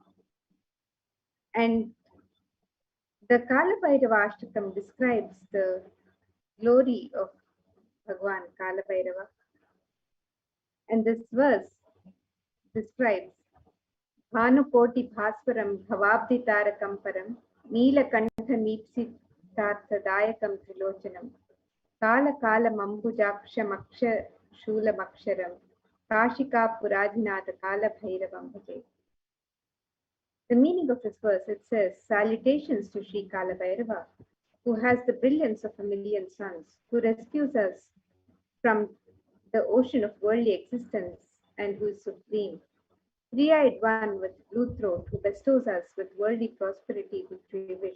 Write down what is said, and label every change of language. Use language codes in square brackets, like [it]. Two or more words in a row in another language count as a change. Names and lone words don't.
[en] And the Kalabhairava Ashtakam describes the glory of Bhagwan Kalabhairava. And this verse describes [sa] भानुकोटि भास्वरं भवाब्धितारकं परं नीलकण्ठ मीप्सितार्थदायकं त्रिलोचनं काल काल मम्बुजाक्ष शूलमक्षरं काशिका पुराधिनाथ काल भैरवं भजे. [en] The meaning of this verse, it says, salutations to Sri Kalabhairava, who has the brilliance of a million suns, who rescues us from the ocean of worldly existence and who is supreme. Three-eyed one with blue throat, who bestows us with worldly prosperity which we wish.